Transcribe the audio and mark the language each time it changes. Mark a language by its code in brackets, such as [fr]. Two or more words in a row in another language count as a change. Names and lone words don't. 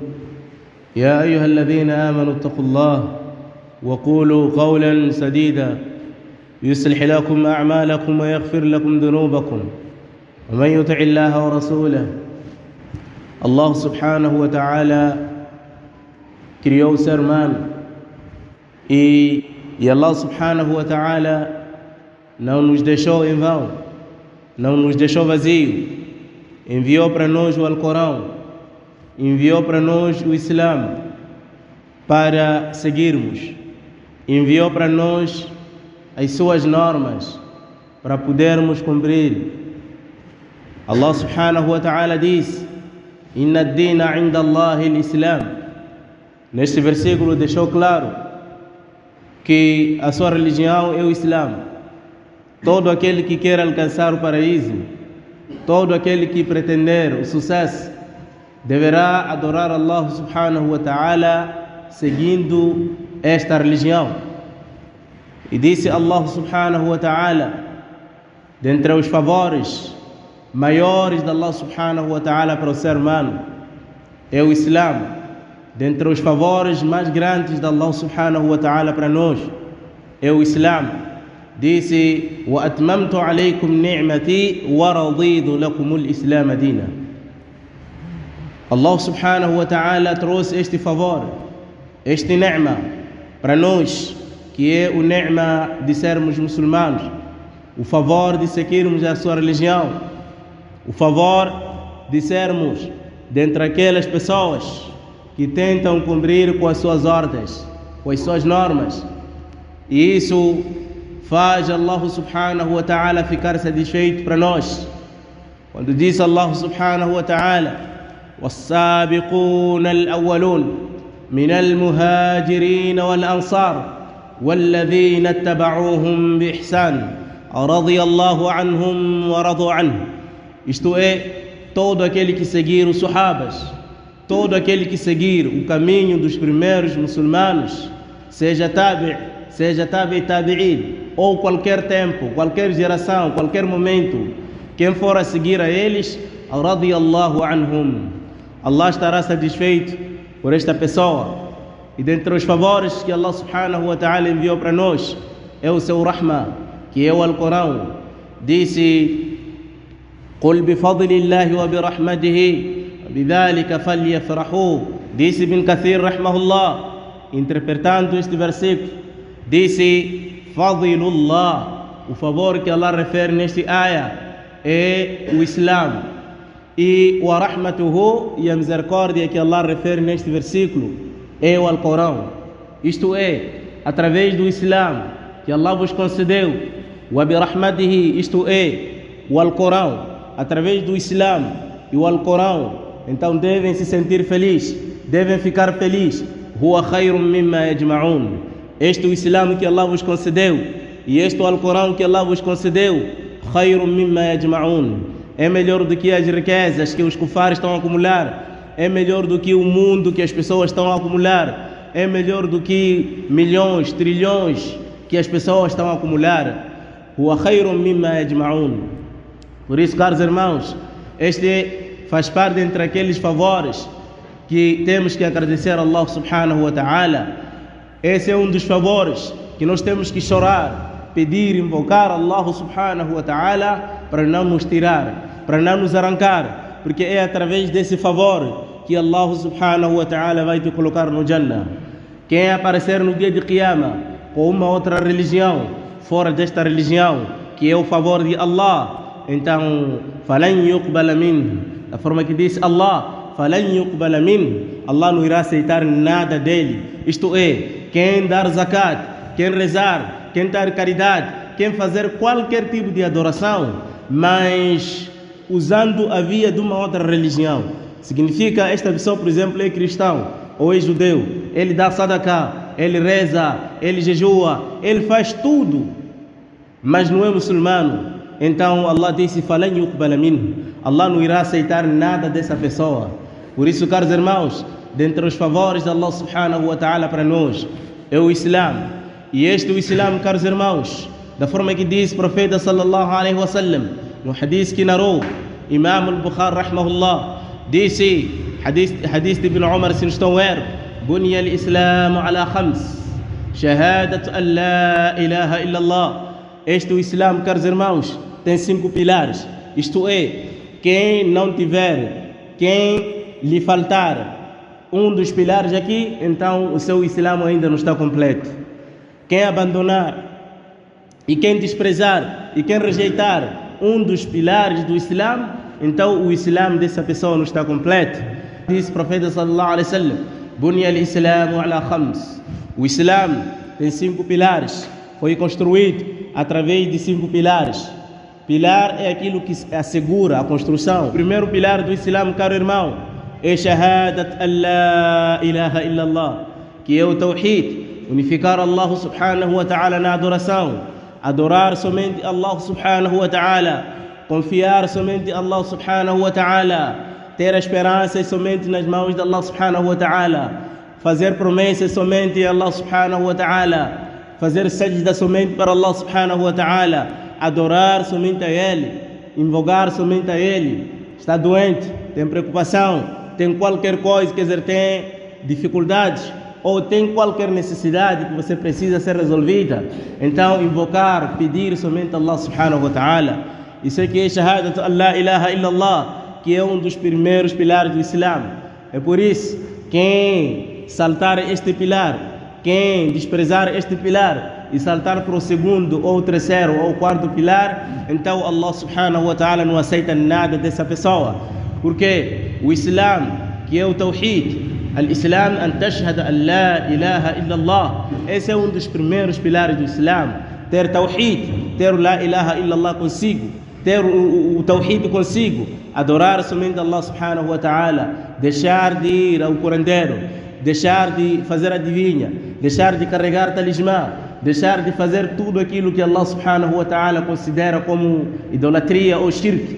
[ar] يا أيها الذين آمنوا اتقوا الله وقولوا قولا سديدا يصلح لكم أعمالكم ويغفر لكم ذنوبكم ومن يطع الله ورسوله. الله سبحانه وتعالى [pt] criou o ser humano e [ar] الله سبحانه وتعالى [pt] não nos deixou em vão, não nos deixou vazio. Enviou para nós o Alcorão, enviou para nós o Islã para seguirmos, enviou para nós as suas normas para podermos cumprir. [ar] الله سبحانه وتعالى diz: إن الدين عند الله الإسلام. [pt] Neste versículo deixou claro que a sua religião é o Islã. Todo aquele que quer alcançar o paraíso, todo aquele que pretender o sucesso, deverá adorar [ar] الله سبحانه وتعالى [pt] seguindo esta religião. E disse [ar] الله سبحانه وتعالى, [pt] dentre os favores maiores de [ar] الله سبحانه وتعالى [pt] para o ser humano é o Islã. Dentre os favores mais grandes de [ar] الله سبحانه وتعالى [pt] para nós é o Islã. Disse: [ar] وَأَتْمَمْتُ عَلَيْكُمْ نِعْمَتِي وَرَضِيتُ لَكُمُ الْإِسْلَامَ دِينًا. الله سبحانه وتعالى [pt] trouxe este favor, este ni'ma para nós, que é o ni'ma de sermos muçulmanos, o favor de seguirmos a sua religião, o favor de sermos dentre aquelas pessoas que tentam cumprir com as suas ordens, com as suas normas. E isso faz [ar] الله سبحانه وتعالى [pt] ficar satisfeito para nós. Quando diz [ar] الله سبحانه وتعالى: وَالسَّابِقُونَ الْأَوَّلُونَ مِنَ الْمُهَاجِرِينَ وَالْأَنصَارِ وَالَّذِينَ اتَّبَعُوهُمْ بِإِحْسَانٍ رَضِيَ اللَّهُ عَنْهُمْ وَرَضُوا عَنْهُ. [pt] Isto é, todo aquele que seguir os Sahabas, todo aquele que seguir o caminho dos primeiros muçulmanos, seja tabi'in, ou qualquer tempo, qualquer geração, qualquer momento, quem for a seguir a eles, [ar] رضي الله عنهم, [pt] Allah estará satisfeito por esta pessoa. E dentre os favores que [ar] الله سبحانه وتعالى [pt] enviou para nós é o seu rahma, que é o Alcorão. Disse: [ar] قل بفضل الله وبرحمته بذلك فليفرحوا. [pt] Disse Ibn Kathir rahmahullah, interpretando este versículo, disse: Fadilullah, o favor que Allah refere neste ayah é o Islã, e o rahmatuhu, e a misericórdia que Allah refere neste versículo é o Alcorão. Isto é, através do Islã que Allah vos concedeu, [ar] وبرحمته, [pt] isto é, o Alcorão, através do Islã e o Alcorão, então devem se sentir felizes, devem ficar felizes. [ar] هو خير مما يجمعون. [pt] Este é o Islã que Allah vos concedeu, e este é o Alcorão que Allah vos concedeu. [ar] خير مما يجمعون. [pt] É melhor do que as riquezas que os kufares estão a acumular, é melhor do que o mundo que as pessoas estão a acumular, é melhor do que milhões, trilhões que as pessoas estão a acumular. [ar] هو خير مما يجمعون. [pt] Por isso, caros irmãos, este faz parte entre aqueles favores que temos que agradecer a [ar] الله سبحانه وتعالى. [pt] Esse é um dos favores que nós temos que chorar, pedir, invocar [ar] الله سبحانه وتعالى [pt] para não nos tirar, para não nos arrancar, porque é através desse favor que [ar] الله سبحانه وتعالى [pt] vai te colocar no Jannah. Quem aparecer no dia de Qiyamah com uma outra religião, fora desta religião, que é o favor de Allah, então, [ar] فلن يقبل منه, [pt] da forma que diz Allah, [ar] فلن يقبل منه, [pt] Allah não irá aceitar nada dele. Isto é, quem dar zakat, quem rezar, quem dar caridade, quem fazer qualquer tipo de adoração, mas usando a via de uma outra religião, Significa, esta pessoa, por exemplo, é cristão ou é judeu, ele dá sadaqá, ele reza, ele jejua, ele faz tudo, mas não é muçulmano. Então Allah disse: [ar] فلن يقبل منه. [pt] Allah não irá aceitar nada dessa pessoa. Por isso, caros irmãos, dentre os favores de [ar] الله سبحانه وتعالى [pt] para nós é o Islã. E este é o Islã, caros irmãos, da forma que diz o profeta [ar] صلى الله عليه وسلم [pt] no hadith que narrou Imam al-Bukhari rahmahullah, disse, hadith de Ibn Umar, se não estou a ver: [ar] بني الإسلام على خمس، شهادة أن لا إله إلا الله. [pt] Este é o Islã, caros irmãos, tem 5 pilares. Isto é, quem não tiver, quem lhe faltar um dos pilares aqui, então o seu Islã ainda não está completo. Quem abandonar e quem desprezar e quem rejeitar um dos pilares do Islã, então o Islã dessa pessoa não está completo. Diz o profeta [ar] صلى الله عليه وسلم: بني الإسلام على خمس. [pt] O Islã tem 5 pilares, foi construído através de 5 pilares. Pilar é aquilo que assegura a construção. O primeiro pilar do Islã, caro irmão, é [ar] شهادة أن لا إله إلا الله, [pt] que é o tawhid, unificar [ar] الله سبحانه وتعالى [pt] na adoração, adorar somente [ar] الله سبحانه وتعالى, [pt] confiar somente [ar] الله سبحانه وتعالى, [pt] ter a esperança somente nas mãos de [ar] الله سبحانه وتعالى, [pt] fazer promessas somente a [ar] الله سبحانه وتعالى, [pt] fazer sajda somente para [ar] الله سبحانه وتعالى, [pt] adorar somente a Ele, invocar somente a Ele. Está doente, tem preocupação, tem qualquer coisa, quer dizer, tem dificuldades ou tem qualquer necessidade que você precisa ser resolvida, então invocar, pedir somente a [ar] الله سبحانه وتعالى. [pt] Isso é que é [ar] شهادة أن لا إله إلا الله, [pt] que é um dos primeiros pilares do Islã. É por isso, quem saltar este pilar, quem desprezar este pilar e saltar para o segundo ou terceiro ou quarto pilar, então [ar] الله سبحانه وتعالى [pt] não aceita nada dessa pessoa. Porque o Islã, que é o tawhid, [ar] الإسلام أن تشهد أن لا إله إلا الله, [pt] esse é um dos primeiros pilares do Islã. Ter tawhid, ter o [ar] لا إله إلا الله [pt] consigo, ter o tawhid consigo, adorar somente [ar] الله سبحانه وتعالى, [pt] deixar de ir ao curandeiro, deixar de fazer adivinha, deixar de carregar talismã, deixar de fazer tudo aquilo que [ar] الله سبحانه وتعالى [pt] considera como idolatria ou shirk.